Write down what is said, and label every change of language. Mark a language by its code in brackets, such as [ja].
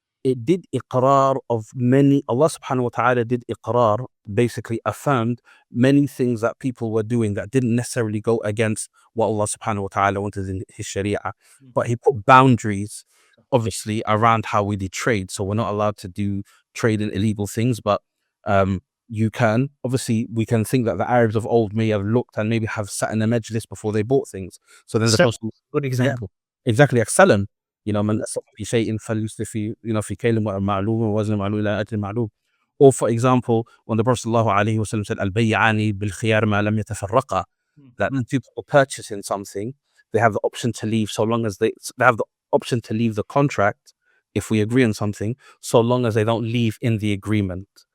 [en] it did iqrar of many. Allah subhanahu wa ta'ala did iqrar, basically affirmed many things that people were doing that didn't necessarily go against what Allah subhanahu wa ta'ala wanted in his Shariah, but he put boundaries obviously around how we did trade. So we're not allowed to do trade in illegal things, but you can, obviously we can think that the Arabs of old may have looked and maybe have sat in a majlis before they bought things. So then the Prophet, good example. exactly, like Salam, [ar] من أسلف في شيء فليسلف في كيل معلوم ووزن معلوم إلى أجل معلوم. [en] Or for example, when the Prophet sallallahu alaihi wasallam said [ar] al-Bay'ani bil-khiyar ma lam yatafarraqa, [en] that two people purchasing something, they have the option to leave so long as they have the option to leave the contract if we agree on something, so long as they don't leave in the agreement.